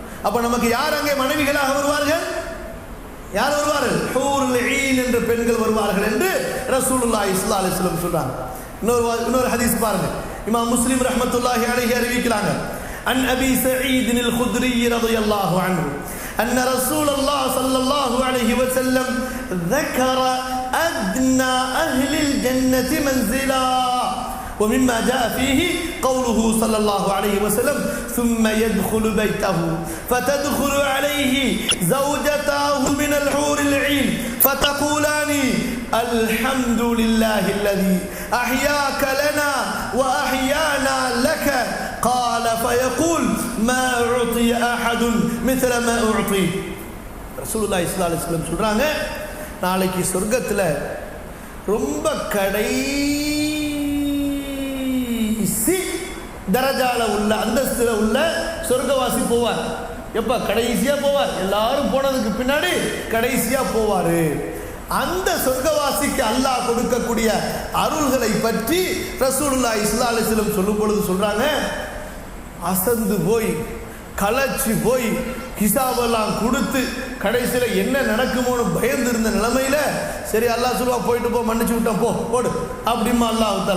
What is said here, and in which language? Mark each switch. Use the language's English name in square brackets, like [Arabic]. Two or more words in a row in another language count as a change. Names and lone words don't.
[Tamil] அப்ப நமக்கு யார் அங்கே மனைவிகளாக வருவார்கள்? யார் வருவார்கள்? [Arabic] حور العين [Tamil] என்ற பெண்கள் வருவார்கள் என்று [Arabic] رسول الله صلى الله عليه وسلم [Tamil] சொல்றாங்க. இன்னொரு ஹதீஸ் பாருங்க. இமாம் முஸ்லிம் [Arabic] رحمة الله عليه [Tamil] அறிவிக்கிறாங்க. [Arabic] عن أبي سعيد الخدري رضي الله عنه أن رسول الله صلى الله عليه وسلم ذكر أدنى أهل الجنة منزلا، ومما جاء فيه قوله صلى الله عليه وسلم ثم يدخل بيته فتدخل عليه زوجته من الحور العين فتقولان الحمد لله الذي أحياك لنا وأحيانا لك، قال فيقول ما أعطي أحد مثل ما أعطي. رسول الله صلى الله عليه وسلم [Tamil] சொல்றாங்க, நாளைக்கு சொர்க்கத்துல ரொம்ப கடைசி தரஜால உள்ள அந்தஸ்துல உள்ள சொர்க்கவாசி போவார். எப்ப? கடைசியா போவார். எல்லாரும் போனதுக்கு பின்னாடி கடைசியா போவாரு. அந்த சொர்க்கவாசிக்கு அல்லாஹ் கொடுக்கக்கூடிய அருள்களை பற்றி [Arabic] رسول الله صلى الله عليه وسلم [Tamil] சொல்லும் பொழுது சொல்றாங்க, அசந்து போய் கலச்சி போய் ஹிசாபெல்லாம் கொடுத்து கடைசியில் என்ன நடக்குமோன்னு பயந்து இருந்த நிலைமையில சரி அல்லாஹ் சொல்லுவா, போயிட்டு போ, மன்னிச்சு விட்டோம், போடு அப்படிமா [Arabic] الله تعالى.